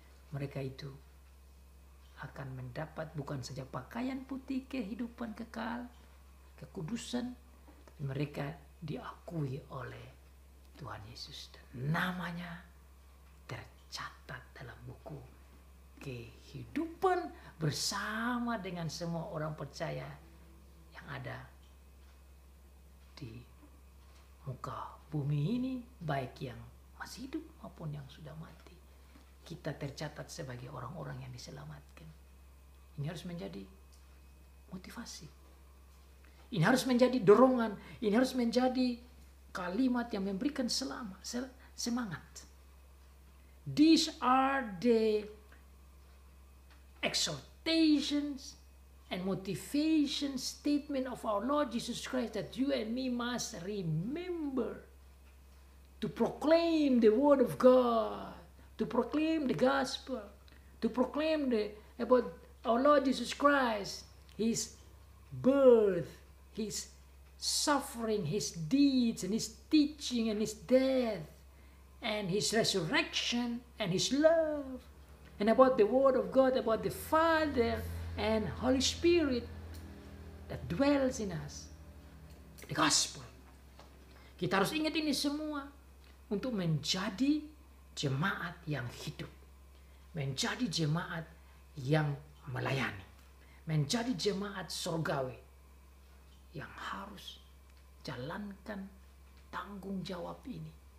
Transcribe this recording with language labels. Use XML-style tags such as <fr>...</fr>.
<id>mereka itu akan mendapat bukan saja pakaian putih kehidupan kekal, kekudusan, tapi mereka diakui oleh Tuhan Yesus dan namanya tercatat dalam buku kehidupan bersama dengan semua orang percaya yang ada di muka bumi ini, baik yang masih hidup maupun yang sudah mati. Kita tercatat sebagai orang-orang yang diselamatkan. Ini harus menjadi motivasi. Ini harus menjadi dorongan. Ini harus menjadi kalimat yang memberikan semangat.</id> <en>These are the exhortations and motivation statement of our Lord Jesus Christ that you and me must remember to proclaim the word of God, to proclaim the gospel, to proclaim about our Lord Jesus Christ, His birth, His suffering, His deeds, and His teaching, and His death, and His resurrection, and His love, and about the Word of God, about the Father and Holy Spirit that dwells in us. The gospel.</en> <id>Kita harus ingat ini semua untuk menjadi jemaat yang hidup, menjadi jemaat yang melayani, menjadi jemaat surgawi yang harus jalankan tanggung jawab ini.</id>